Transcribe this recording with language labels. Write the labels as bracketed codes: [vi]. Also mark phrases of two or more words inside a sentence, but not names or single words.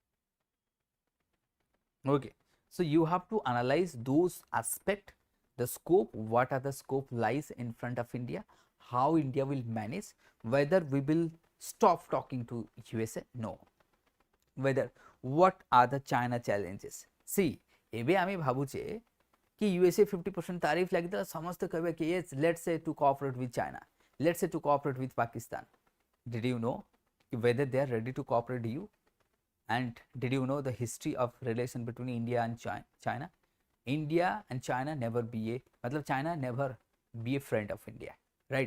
[en] Okay, So you have to analyze those aspect, the scope, what are the scope lies in front of India, how India will manage, whether we will stop talking to USA, no, whether what are the China challenges. See, [or] ଏବେ ଆମେ ଭାବୁଛେ କି USA 50% ତାରିଫ ଲାଗି ସମସ୍ତ କହିବେ କି [en] yes, let's say to cooperate with China, let's say to cooperate with Pakistan. Did you know whether they are ready to cooperate you? And did you know the history of relation between India and China? India and China never be a, matlab China never be a friend of India, right?